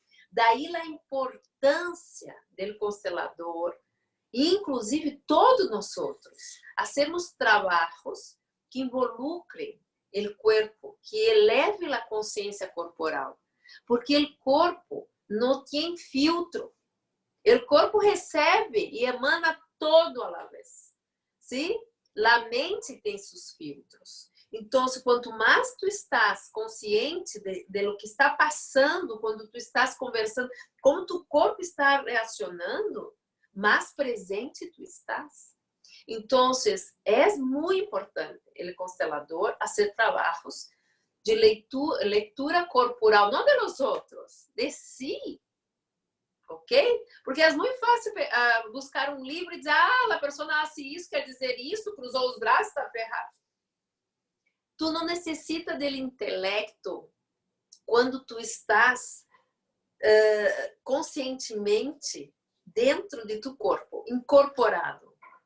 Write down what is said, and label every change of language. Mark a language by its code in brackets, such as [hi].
[pt] Daí a importância do constelador, inclusive todos nós, hacemos trabalhos que involucrem o corpo, que eleve a consciência corporal, porque o corpo não tem filtro, o corpo recebe e emana todo [es] a la vez, [pt] ¿sí? A mente tem seus filtros. Então, quanto mais tu estás consciente [es] de lo que [pt] está passando, quando tu estás conversando, como tu corpo está reacionando, mais presente tu estás. [es] Entonces, es muy importante el constelador hacer trabajos de lectura corporal, no de los otros, de sí. Ok? [pt] Porque é muito fácil buscar um livro e dizer, a pessoa hace isso, quer dizer isso, cruzou os braços, está ferrado. Tu não necessita dele intelecto quando tu estás conscientemente dentro de tu corpo, incorporado.